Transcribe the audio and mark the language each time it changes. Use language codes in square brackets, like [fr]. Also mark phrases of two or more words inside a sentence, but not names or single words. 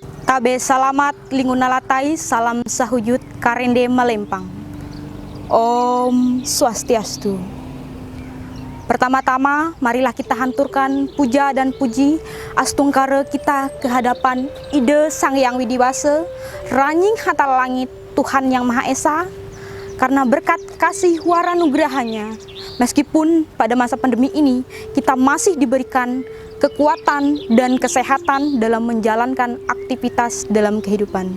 [nij] Tabe salamat lingunalatai salam sahujud karende malempang. [sa] Om Swastiastu. [id] Pertama-tama marilah kita hanturkan puja dan puji astungkara kita ke hadapan Ide Sang Yang Widiwasa, Ranying Hatal Langit, Tuhan Yang Maha Esa, karena berkat kasih waranugrahanya, meskipun pada masa pandemi ini kita masih diberikan kekuatan dan kesehatan dalam menjalankan aktivitas dalam kehidupan.